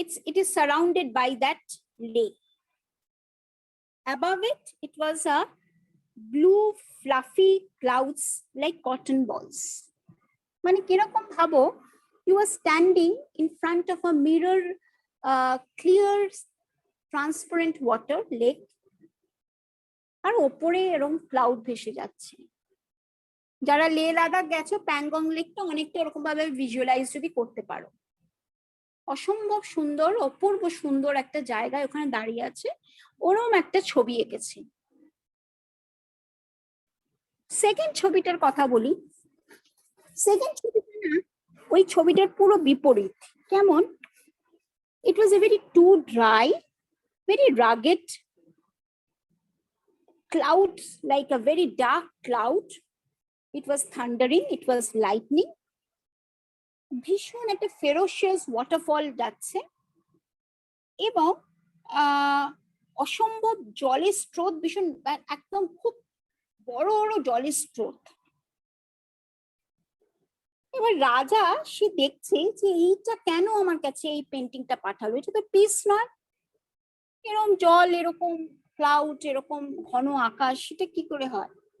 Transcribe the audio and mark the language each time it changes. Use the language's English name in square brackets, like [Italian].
[English] It is surrounded by that lake. Above it, it was a blue fluffy clouds like cotton balls. [Bangla] মানে কিরকম ভাবো, [English] you are standing in front of a mirror, clear transparent water lake, [Bangla] আর ওপরে এরকম cloud ভেসে যাচ্ছে। যারা লে লাদাখ গেছো, প্যাংগং লেকটা অনেকটা এরকম ভাবে ভিজুয়ালাইজ যদি করতে পারো। অসম্ভব সুন্দর, অপূর্ব সুন্দর একটা জায়গায় ওখানে দাঁড়িয়ে আছে, ওরকম একটা ছবি এঁকেছে। সেকেন্ড ছবিটার কথা বলি। সেকেন্ড ছবিটা না, ওই ছবিটার পুরো বিপরীত। কেমন? [English] It was a very too dry, very rugged clouds, like a very dark cloud. It was thundering, it was lightning. [Bangla] ভীষণ একটা ফেরোশিয়াস ওয়াটারফল যাচ্ছে এবং অসম্ভব জলের স্রোত, ভীষণ একদম খুব বড় বড় জলের স্রোত। এবার রাজা সে দেখছে যে এইটা কেন আমার কাছে এই পেন্টিংটা পাঠালো, এটা তো পিস নয়, এরকম জল, এরকম ক্লাউড, এরকম ঘন আকাশ, সেটা কি করে হয়?